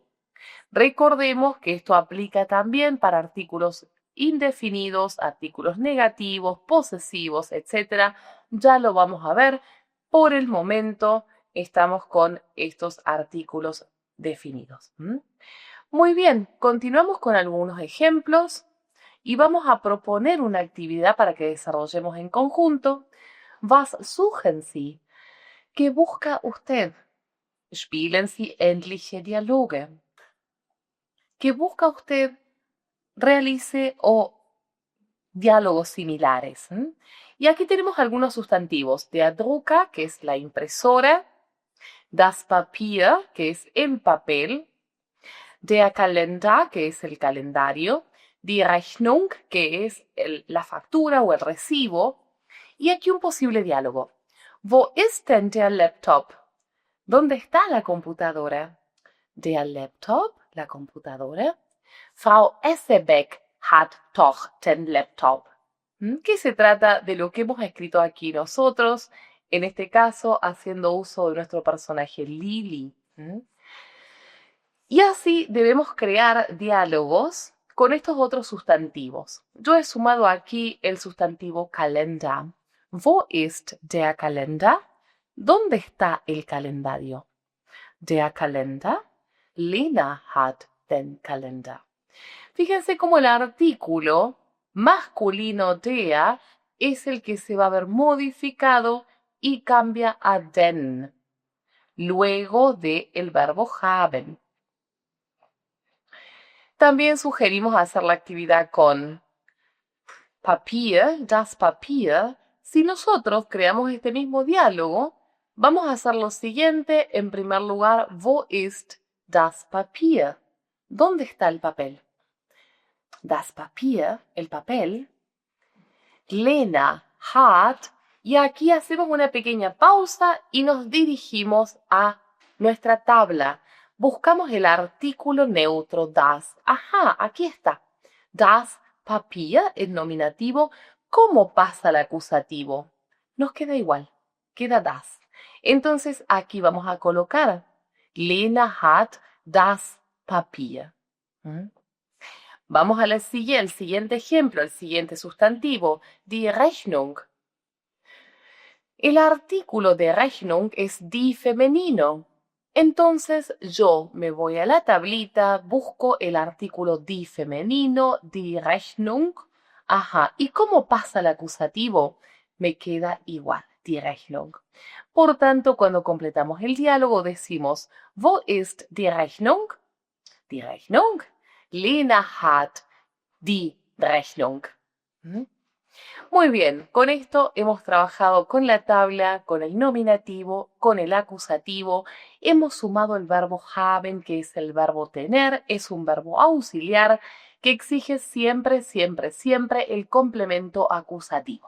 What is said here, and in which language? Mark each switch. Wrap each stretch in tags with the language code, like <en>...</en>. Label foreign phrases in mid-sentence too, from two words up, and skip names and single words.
<es>Recordemos que esto aplica también para artículos indefinidos, artículos negativos, posesivos, etc. Ya lo vamos a ver. Por el momento estamos con estos artículos definidos. Muy bien, continuamos con algunos ejemplos y vamos a proponer una actividad para que desarrollemos en conjunto.</es> <de>Was suchen Sie?</de> <es>¿Qué busca usted?</es> <de>Spielen Sie ähnliche Dialoge.</de> <es>¿Qué busca usted? Realice diálogos similares. Y aquí tenemos algunos sustantivos.</es> <de>Der Drucker,</de> <es>que es la impresora.</es> <de>Das Papier,</de> <es>que es el papel.</es> <de>Der Kalender,</de> <es>que es el calendario.</es> <de>Die Rechnung,</de> <es>que es la factura o el recibo. Y aquí un posible diálogo.</es> <de>Wo ist denn der Laptop?</de> <es>¿Dónde está la computadora?</es> <de>Der Laptop,</de> <es>la computadora.</es> <de>Frau Essebeck hat doch den Laptop.</de> <es>Que se trata de lo que hemos escrito aquí nosotros, en este caso haciendo uso de nuestro personaje Lili. Y así debemos crear diálogos con estos otros sustantivos. Yo he sumado aquí el sustantivo Kalender.</es> <de>Wo ist der Kalender?</de> <es>¿Dónde está el calendario?</es> <de>Der Kalender. Lena hat den Kalender.</de> <es>Fíjense cómo el artículo masculino der es el que se va a ver modificado y cambia a den, luego del verbo haben. También sugerimos hacer la actividad con Papier,</es> <de>das Papier.</de> <es>Si nosotros creamos este mismo diálogo, vamos a hacer lo siguiente. En primer lugar,</es> <de>wo ist das Papier?</de> <es>¿Dónde está el papel?</es> <de>Das Papier,</de> <es>el papel.</es> <de>Lena hat.</de> <es>Y aquí hacemos una pequeña pausa y nos dirigimos a nuestra tabla. Buscamos el artículo neutro das. Ajá, aquí está. Das Papier, el nominativo. ¿Cómo pasa el acusativo? Nos queda igual. Queda das. Entonces aquí vamos a colocar</es> <de>Lena hat das Papier. ¿Mm?</de> <es>Vamos al siguiente ejemplo, el siguiente sustantivo,</es> <de>die Rechnung.</de> <es>El artículo de Rechnung es die femenino. Entonces yo me voy a la tablita, busco el artículo die femenino,</es> <de>die Rechnung.</de> <es>Ajá, ¿y cómo pasa el acusativo? Me queda igual,</es> <de>die Rechnung.</de> <es>Por tanto, cuando completamos el diálogo decimos,</es> <de>wo ist die Rechnung? Die Rechnung. Lena hat die Rechnung. ¿Mm?</de> <es>Muy bien, con esto hemos trabajado con la tabla, con el nominativo, con el acusativo. Hemos sumado el verbo haben, que es el verbo tener, es un verbo auxiliar que exige siempre, siempre, siempre el complemento acusativo.</es>